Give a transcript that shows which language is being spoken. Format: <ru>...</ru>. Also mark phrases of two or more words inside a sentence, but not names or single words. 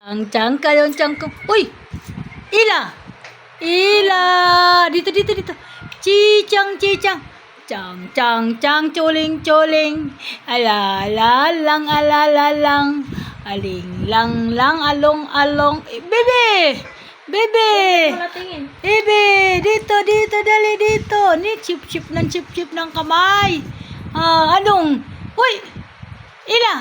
<tl>Ang tiyang ka yung tiyang ko. Uy! Ila! Ila! Dito, dito, dito. Chichang, chichang. Chang, chang, chang, chuling, chuling. Alala lang, alala lang. Aling lang lang, along, along. Bebe! Bebe! Bebe! Dito, dito, dali dito. Ni chip-chip ng kamay. Anong? Uy! Ila!</tl>